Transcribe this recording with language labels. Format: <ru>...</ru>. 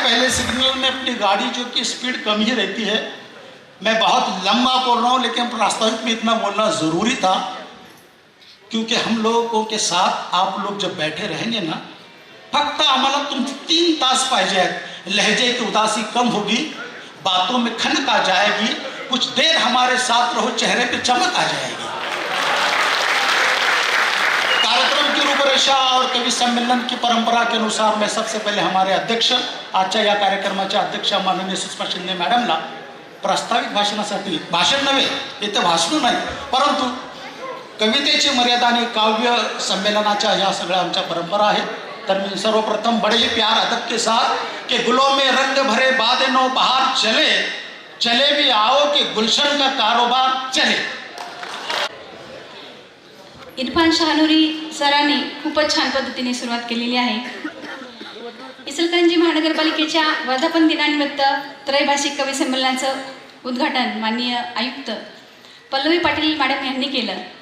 <hi>पहले सिग्नल में अपनी गाड़ी जो कि स्पीड कम ही रहती है, मैं बहुत लंबा बोल रहा हूँ लेकिन वास्तविक में इतना बोलना ज़रूरी था क्योंकि हम लोगों के साथ आप लोग जब बैठे रहेंगे ना,</hi> <mr>फक्त आम्हाला तुम 3 तास पाहिजे आहेत।</mr> <hi>लहजे की उदासी कम होगी, बातों में खनक आ जाएगी, कुछ देर हमारे साथ रहो, चेहरे पे चमक आ जाएगी। कार्यक्रम की रूपरेषा और कवि सम्मेलन की परंपरा के अनुसार मैं सबसे पहिले हमारे अध्यक्ष,</hi> <mr>आजच्या या कार्यक्रमाच्या अध्यक्ष माननीय सुषमा शिंदे मॅडमला प्रास्ताविक भाषणासाठी, भाषण नव्हे, इथे भाषण नाही, परंतु कवितेची मर्यादा आणि काव्य संमेलनाच्या या सगळ्या आमच्या परंपरा आहेत। तर मी सर्वप्रथम</mr> <hi>बड़े ही प्यार अदब के साथ कि गुलों में रंग भरे बादलों बहार चले, चले भी आओ कि गुलशन का कारोबार चले।</hi> <mr>इरफान शहानुरी सरांनी खूपच छान पद्धतीने सुरुवात केलेली आहे। इचलकरंजी महानगरपालिकेच्या वर्धापन दिनानिमित्त त्रैभाषिक कवी संमेलनाचं उद्घाटन माननीय आयुक्त पल्लवी पाटील मॅडम यांनी केलं।</mr>